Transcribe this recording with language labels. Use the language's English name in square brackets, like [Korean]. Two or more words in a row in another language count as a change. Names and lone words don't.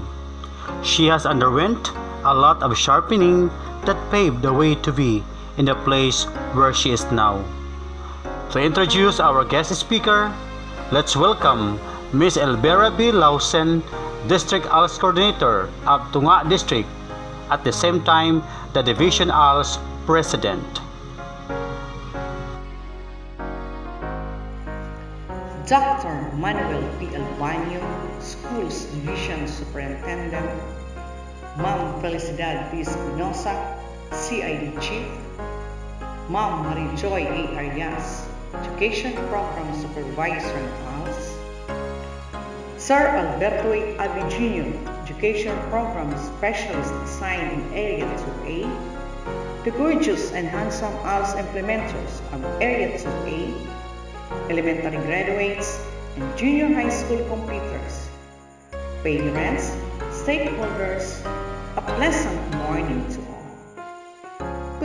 [English] She has underwent a lot of sharpening that paved the way to be in the place where she is now. To introduce our guest speaker, let's welcome Ms. Elbera B. Lausen, District ALS Coordinator of Tunga District, at the same time the Division ALS President. Dr. Manuel P. Albanio, Schools Division Superintendent, Ma'am Felicidad P. Espinosa, CID Chief, Ma'am Marijoy A. Arias, Education Program Supervisor in ALS, Sir Alberto A. Avigino, Education Program Specialist assigned in Area 2A, the gorgeous and handsome ALS implementers of Area 2A, elementary graduates, and junior high school completers, parents, stakeholders, a pleasant morning to all.